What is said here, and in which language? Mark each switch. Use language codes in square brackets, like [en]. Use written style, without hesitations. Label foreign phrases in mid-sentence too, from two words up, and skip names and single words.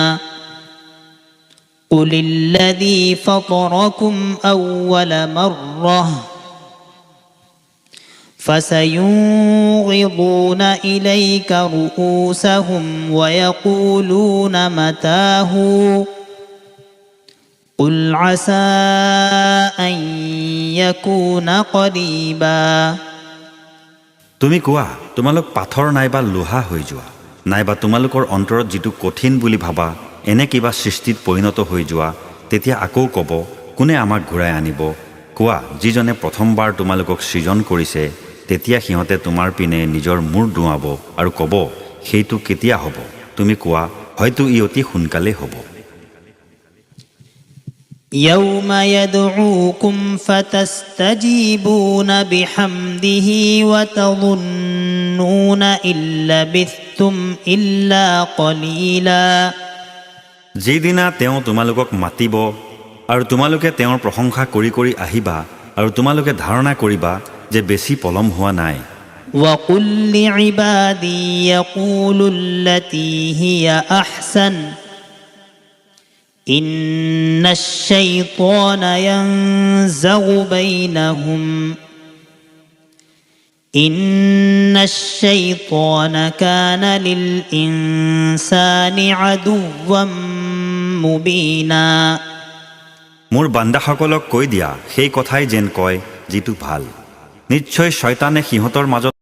[ar] قل الذي فطركم أول مرة فسينغضون إليك رؤوسهم ويقولون متاه قل عسى أن يكون قريبا। [as] তুমি কোৱা, তোমালোক পাথৰ নাইবা লোহা হৈ যোৱা, নাইবা তোমালোকৰ অন্তৰত যিটো কঠিন বুলি ভাবা এনে কিবা সৃষ্টিত পৰিণত হৈ যোৱা, তেতিয়া আকৌ ক'ব, কোনে আমাক ঘূৰাই আনিব? কোৱা, যিজনে প্ৰথমবাৰ তোমালোকক সৃজন কৰিছে। তেতিয়া সিহঁতে তোমাৰ পিনে নিজৰ মূৰ দুৱাব আৰু ক'ব, সেইটো কেতিয়া হ'ব? তুমি কোৱা, হয়তো ই অতি সোনকালেই হ'ব। [ar] يوم يدعوكم فتستجيبون بحمده وتظنون إن لبثتم إلا قليلا। [as] যিদিনা তেওঁ তোমালোকক মাতিব আৰু তোমালোকে তেওঁৰ প্ৰশংসা কৰি কৰি আহিবা আৰু তোমালোকে ধাৰণা কৰিবা যে বেছি পলম হোৱা নাই। [ar] وقل لعبادي يقولوا التي هي أحسن إن الشيطان ينزغ بينهم إن الشيطان كان للإنسان عدوا مبينا। [as] মোৰ বান্দাসকলক কৈ দিয়া সেই কথাই যেন কয় যিটো ভাল। নিশ্চয় শয়তানে সিহঁতৰ মাজত